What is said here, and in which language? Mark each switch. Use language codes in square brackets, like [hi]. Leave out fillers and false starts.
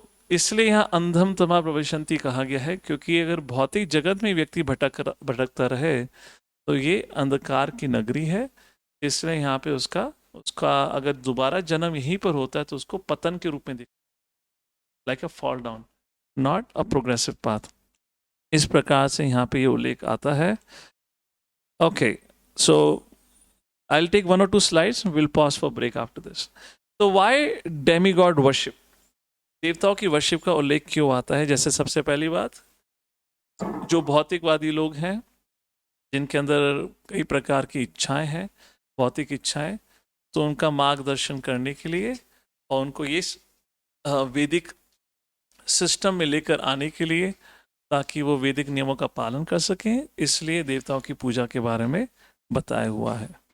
[hi] इसलिए यहाँ अंधम तमा प्रविशन्ति कहा गया है, क्योंकि अगर भौतिक जगत में व्यक्ति भटकता रहे तो ये अंधकार की नगरी है। इसलिए यहाँ पे उसका अगर दोबारा जन्म यहीं पर होता है तो उसको पतन के रूप में दिखता है, [en] Like a fall down, not a progressive path. [hi] इस प्रकार से यहाँ पे ये उल्लेख आता है. [en] Okay, so I'll take 1 or 2 slides. We'll pause for break after this. So why demigod worship? [hi] देवताओं की वर्शिप का उल्लेख क्यों आता है? जैसे सबसे पहली बात, जो भौतिकवादी लोग हैं जिनके अंदर कई प्रकार की इच्छाएं हैं, भौतिक इच्छाएं, तो उनका मार्गदर्शन करने के लिए और उनको ये वैदिक सिस्टम में लेकर आने के लिए, ताकि वो वैदिक नियमों का पालन कर सकें, इसलिए देवताओं की पूजा के बारे में बताया हुआ है.